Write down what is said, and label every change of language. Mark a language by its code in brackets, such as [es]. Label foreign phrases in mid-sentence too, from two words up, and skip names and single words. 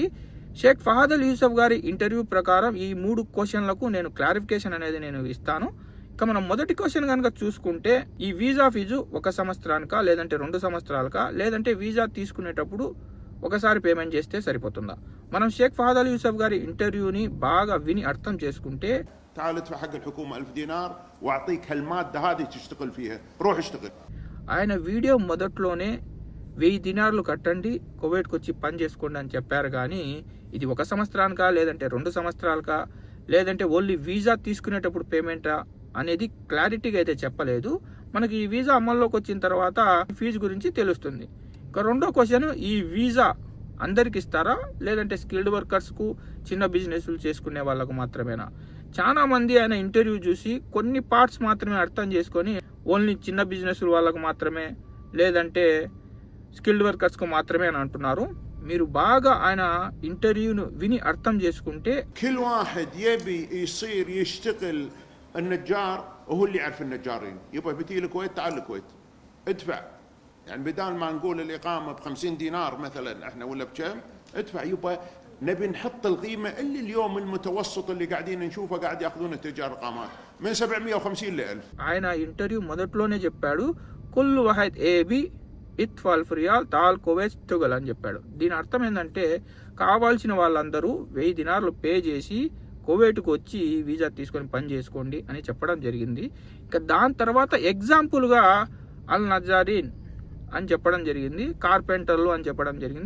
[te] షేక్ ఫహద్ అల్ యూసఫ్ గారి ఇంటర్వ్యూ ప్రకారం ఈ 3 క్వశ్చన్లకు నేను క్లారిఫికేషన్ అనేది నేను ఇస్తాను. ఇక మనం మొదటి క్వశ్చన్ కనుక చూసుకుంటే ఈ వీసా ఫీజు 1 సంవత్సరానికా లేదంటే 2 సంవత్సరాలకా, లేదంటే వీసా తీసుకునేటప్పుడు ఒకసారి పేమెంట్ చేస్తే సరిపోతుందా? మనం షేక్ ఫహద్ అల్ యూసఫ్ గారి ఇంటర్వ్యూని బాగా విని అర్థం చేసుకుంటే [ar] تعال ادفع حق الحكومة 1000 دينار واعطيك هالمادة هذه تشتغل فيها روح اشتغل. [te] ఆయన వీడియో మొదట్లోనే 1000 దినార్లు కట్టండి, కువైట్కి వచ్చి పని చేసుకోండి అని చెప్పారు. కానీ ఇది 1 సంవత్సరానికా లేదంటే 2 సంవత్సరాలకా, లేదంటే [en] only visa [te] తీసుకునేటప్పుడు పేమెంటా అనేది క్లారిటీగా అయితే చెప్పలేదు. మనకి ఈ వీసా అమల్లోకి వచ్చిన తర్వాత ఫీజు గురించి తెలుస్తుంది. ఇక రెండో క్వశ్చన్, ఈ వీసా అందరికి ఇస్తారా లేదంటే [en] skilled workers, [te] చిన్న బిజినెస్లు చేసుకునే వాళ్ళకు మాత్రమేనా? చాలా మంది ఆయన ఇంటర్వ్యూ చూసి కొన్ని పార్ట్స్ మాత్రమే అర్థం చేసుకొని ఓన్లీ చిన్న బిజినెస్ వాళ్ళకు మాత్రమే లేదంటే [en] skilled workers [te] మాత్రమే అని అంటున్నారు. మీరు బాగా ఆయన ఇంటర్వ్యూను విని అర్థం చేసుకుంటే [ar] كل واحد يبي يصير يشتغل النجار وهو اللي يعرف النجارين، يبغى بتي الكويت تعال الكويت ادفع، يعني بدال ما نقول الإقامة ب50 دينار مثلا احنا ولا بكم ادفع. يبغى نبي نحط القيمة اللي اليوم المتوسط اللي قاعدين نشوفه قاعد ياخذون التجار إقامات من 750 ل 1000. [te] ఆయన ఇంటర్వ్యూ మొదట్లోనే చెప్పాడు కుల్ వాహిద్ ఏబి ఇత్ఫాల్ ఫియాల్ తాల్ కువైట్ టుగల్ అని చెప్పాడు. దీని అర్థం ఏంటంటే కావాల్సిన వాళ్ళందరూ 1000 దినార్లు పే చేసి కువైట్కు వచ్చి వీసా తీసుకొని పని చేసుకోండి అని చెప్పడం జరిగింది. ఇంకా దాని తర్వాత ఎగ్జాంపుల్గా [ar] النجارين [te] అని చెప్పడం జరిగింది, కార్పెంటర్లు అని చెప్పడం జరిగింది.